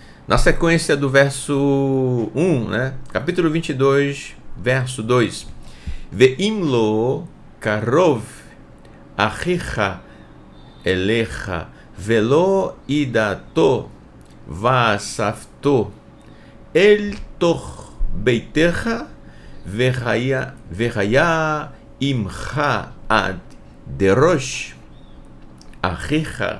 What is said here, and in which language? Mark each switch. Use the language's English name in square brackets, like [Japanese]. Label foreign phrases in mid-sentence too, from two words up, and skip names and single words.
[Portuguese] Na sequência do verso 1, né? Capítulo 22, verso 2. [Hebrew] ואם לא קרוב אחיך אליך ולא ידעתו ואספתו אל תוך ביתך והיה עמך עד דרש אחיך.